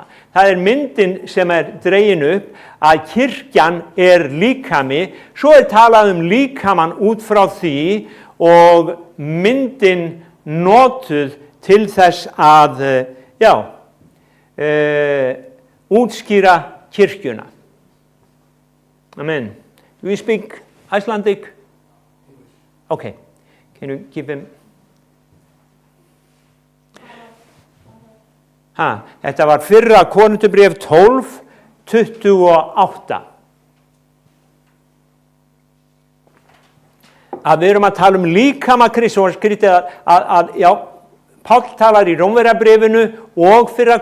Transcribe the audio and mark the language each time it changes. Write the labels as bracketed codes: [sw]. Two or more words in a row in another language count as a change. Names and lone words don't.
[is] Það myndin sem dregin upp, að kirkjan líkami, svo talað líkamann út frá því, og myndin notuð til þess að, útskýra kirkjuna. [en] Amen. Do you speak Icelandic? Okay. Can you give him? [is] Þetta var 1. Korinthubréf 12:28. Að við erum að tala líkama Krists, og skrítið að Páll talar í Rómverjabréfinu og 1.